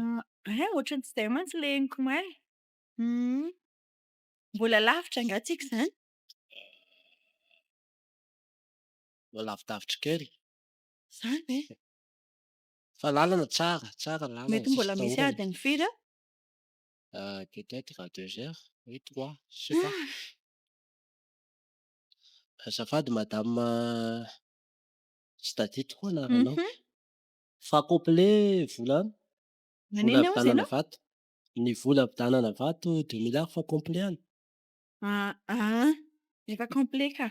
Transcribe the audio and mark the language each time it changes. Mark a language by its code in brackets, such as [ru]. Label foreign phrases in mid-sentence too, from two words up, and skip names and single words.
[mg] Ohatran'ny tsy izay mantsy ilay henoko marina. Mbola lavitra angaha tsika izany? Lavidavitra kely. Izany ve? Fa lalana tsara, tsara lalana. Mety mbola misy adiny firy eo? [fr] Peut-être à 2 heures, oui 3, je sais pas. [mg] Azafady madame tsy tadidiko koa anaranao. Fa complet volana. Vola Nanina hozy avidanana ianao? vato. Ny vola avidanana vato 2 000 fa complet any. Efa complet ka.